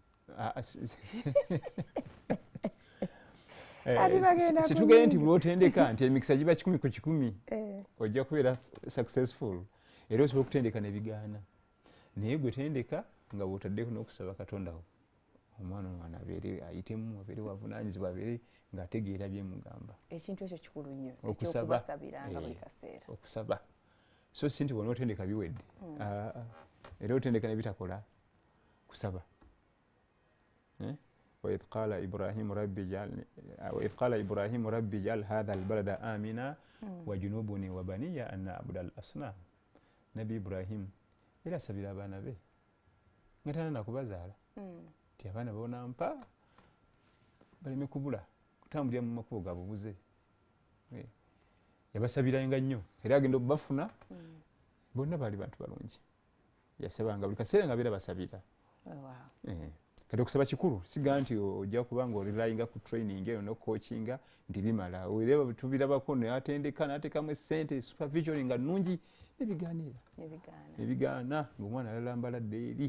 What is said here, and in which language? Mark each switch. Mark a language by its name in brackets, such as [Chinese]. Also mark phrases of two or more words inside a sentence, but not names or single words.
[Ganda] situgambye nti buli otendeka nti emikisa giba 10 ku 10 ojja kubeera successful era osobola okutendeka ne bigaana naye gwe tendeka nga bw'otaddeko n'okusaba Katondawo omwana abeere ayitemu abeere wavunaanyizibwa abeere ng'ategeera byemugamba. Ekintu ekyo kikulu nnyo ekyokubasabiranga buli kaseera okusaba so si nti wona otendeka biwedde era otendeka ne bitakola kusaba. [Arabic] وإذ قال إبراهيم ربي اجعل هذا البلد آمنا وجنوبني وبني أن نعبد الأصنام. [Ganda] Nabi Ibrahim era asabira abaana be nga tana nakubazaala nti abaana bonampa baleme kubula kutambulira mu makubo ga bubuze yabasabiranga nnyo era agenda obafuna bonna baali bantu balungi yasabanga buli kaseera nga beera basabira kati okusaba kikulu siga nti ojja kubanga olilayinga ku training eyo nocoachinga nti bimala oleba tubirabako neatendeka nateekamu essente supervision nga nnungi nebigaana ngaomwana alalambaladde eri